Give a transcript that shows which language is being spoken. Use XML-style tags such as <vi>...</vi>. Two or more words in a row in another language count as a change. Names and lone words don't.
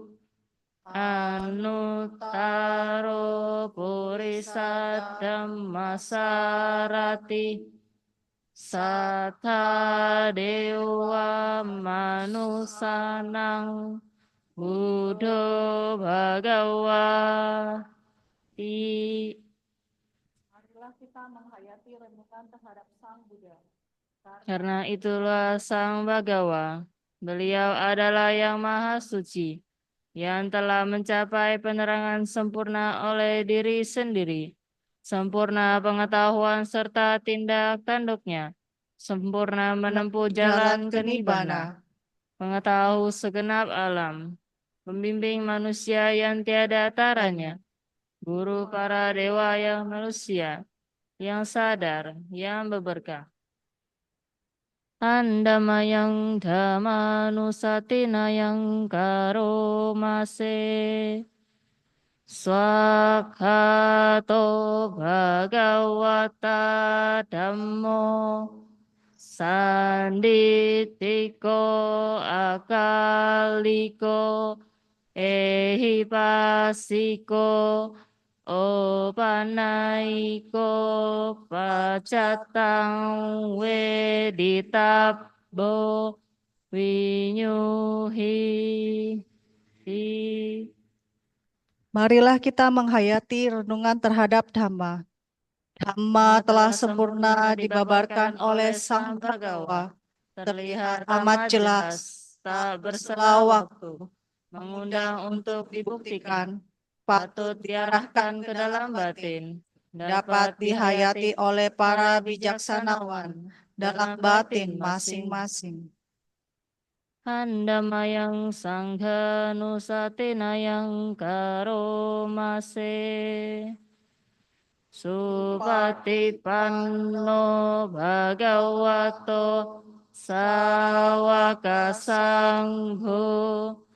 <pi>anuttaro purisad dhammasarati Sattha Dewa Manusanang Buddho Bhagawa Ti.</pi> <id>Marilah kita menghayati renungan terhadap Sang Buddha. Karena itulah Sang Bhagawa. Beliau adalah yang maha suci, yang telah mencapai penerangan sempurna oleh diri sendiri, sempurna pengetahuan serta tindak tanduknya, sempurna menempuh jalan ke nibbana, mengetahui segenap alam, membimbing manusia yang tiada taranya, guru para dewa yang manusia, yang sadar, yang berberkah.</id> <pi>Andamayang Dhammanusatinayang Karomase Swakhato Bhagavata Dhammo Sanditiko Akaliko Ehipasiko Opanaiko Pacatang Weditabo Winyuhi.</pi> <id>Marilah kita menghayati renungan terhadap Dhamma. Dhamma telah sempurna dibabarkan oleh Sang Bhagawa, terlihat amat jelas, tak bersela waktu, mengundang untuk dibuktikan, patut diarahkan ke dalam batin, dapat dihayati oleh para bijaksanawan dalam batin masing-masing.</id> <pi>Handamayang Sangha Nusatinayang Karomase Supatipanno Bhagavato Sawaka Sangho</pi>